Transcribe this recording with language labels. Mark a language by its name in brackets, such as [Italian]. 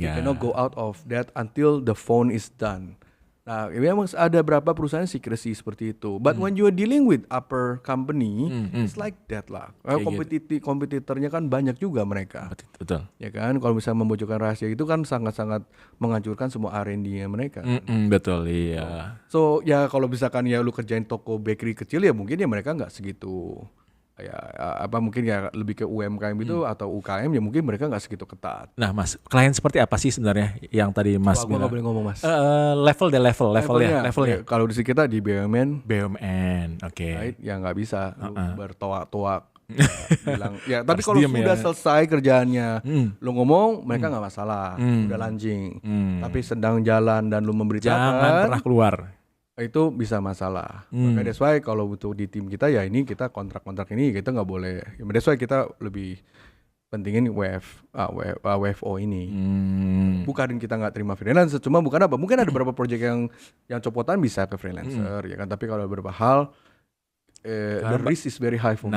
[English] You cannot go out of that until the phone is done. [Indonesian] Nah, memang ada beberapa perusahaan secrecy seperti itu. [English] But when you are dealing with upper company, it's like that lah. [Indonesian] Kompetitornya kan banyak juga mereka. Betul. Ya kan, kalau misalnya membocorkan rahasia itu kan sangat-sangat menghancurkan semua R&D-nya mereka. Betul, iya. So ya kalau misalkan ya lu kerjain toko bakery kecil ya mungkin ya mereka nggak segitu. Ya mungkin ya lebih ke UMKM itu atau UKM ya mungkin mereka nggak segitu ketat. Nah Mas, klien seperti apa sih sebenarnya yang tadi Mas bilang? Gua nggak boleh ngomong Mas. Levelnya. Kalau di kita di BUMN, oke. Right? Ya nggak bisa lu bertoak-toak bilang. Ya tapi kalau sudah selesai kerjaannya, lu ngomong mereka nggak masalah, udah launching. Tapi sedang jalan dan lu memberitakan, jangan pernah keluar. Itu bisa masalah. Makanya [English] that's why [Indonesian] kalau butuh di tim kita ya ini kita kontrak-kontrak ini kita nggak boleh. [English] That's why [Indonesian] kita lebih pentingin WFO ini. Bukan kita nggak terima freelancer, cuma bukan apa? Mungkin ada beberapa project yang copotan bisa ke freelancer ya kan. Tapi kalau beberapa hal [English] the risk is very high for me.